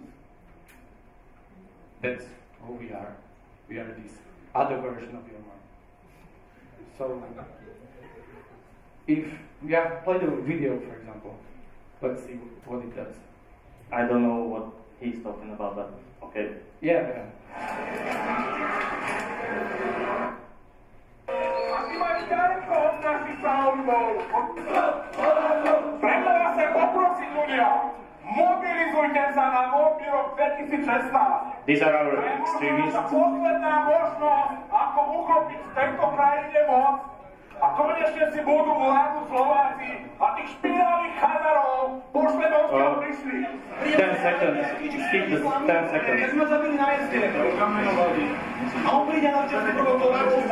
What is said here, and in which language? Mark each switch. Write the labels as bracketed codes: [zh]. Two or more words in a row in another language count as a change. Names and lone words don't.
[en] That's who we are. We are this other version of your mind. So, play the video, for example. Let's see what it does. I don't know what he's talking about, but okay. Yeah. [sk] Preto vás chcem poprosiť ľudia, mobilizujte sa na nový rok 2016. [en] These are our extremists. [sk] Posledná možnosť, ako uchopiť v tejto krajine moc, a konečne si budú vládnuť Slováci a tých špinavých chazarov pošleme, odkiaľ prišli. [en] 10 seconds. Skip the 10 seconds. [sk] Keď sme zabili na meste, kamenovali. A on príde na čas provokovať.